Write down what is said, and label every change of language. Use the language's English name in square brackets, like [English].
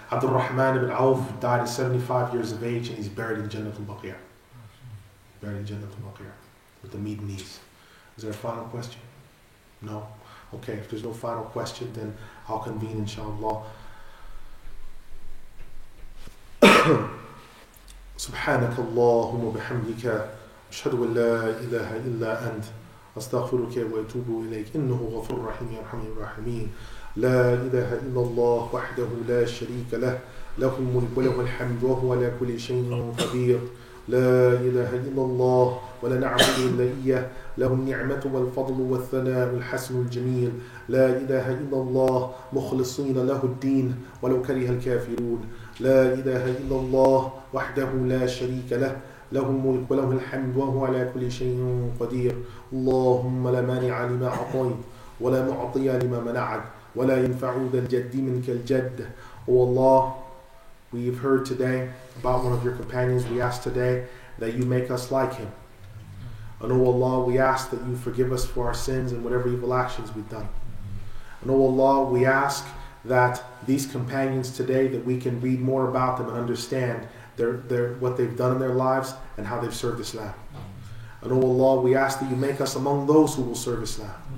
[English] Abdur-Rahman Ibn Awf died at 75 years of age, and he's buried in Jannat al-Baqiyah. Buried in Jannat al-Baqiyah with the Medanese. Is there a final question? No? Okay, if there's no final question, then I'll convene, inshallah. [Arabic] سبحانك اللهم وبحمدك أشهد أن لا إله إلا أنت أستغفرك وأتوب إليك إنه غفور رحيم يا أرحم الراحمين لا إله إلا الله وحده لا شريك له له الملك وله الحمد وهو على كل شيء قدير لا إله إلا الله ولا نعبد إلا إياه له النعمة والفضل والثناء الحسن الجميل لا إله إلا الله مخلصين له الدين ولو كره الكافرون لا إله إلا الله وحده لا شريك له له الملك وله الحمد وهو على كل شيء قدير اللهم لا مانع لما أعطيت ولا معطي لما منعت ولا ينفع ذا الجد منك الجد. [English] O Allah, we have heard today about one of your companions. We ask today that you make us like him. And O Allah, we ask that you forgive us for our sins and whatever evil actions we've done. And O Allah, we ask that these companions today, that we can read more about them and understand what they've done in their lives and how they've served Islam. And O Allah, we ask that you make us among those who will serve Islam.